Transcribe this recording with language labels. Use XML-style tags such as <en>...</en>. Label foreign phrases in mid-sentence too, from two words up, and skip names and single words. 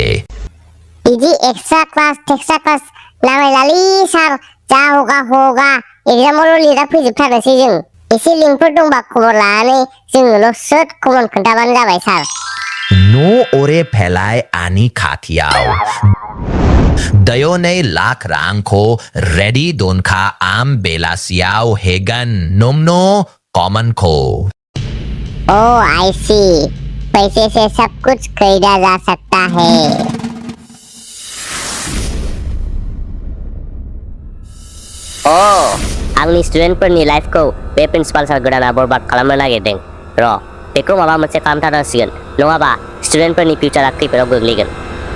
<brx>बिदि</brx> <en>extra class</en> <brx>लामायलालै सार जा होगा एग्जामावल' लिरा फैजोबथारनोसै जों एसे लिंकफोर दंबा खबर लानानै जोंनोल' सोद खबर खोन्थाबानो जाबाय सार न' ओरे फेलाय आनि खाथियाव दयोनै लाख रांखौ रेडी दोनखा आम बेलासियाव हेगन नोमनो कॉमन को</brx> <hi>ओह आई सी पैसे से सब कुछ खरीदा जा सकता है</hi> <brx>आंनि स्टुडेन्टफोरनि लाइफखौ बे प्रिन्सिपाल सार गोदाना बरबाद खालामनो नागिरदों र' बेखौ माबा मोनसे खालामथारनांसिगोन नङाबा स्टुडेन्टफोरनि फिउचारा खैफोदाव गोग्लैगोन</brx>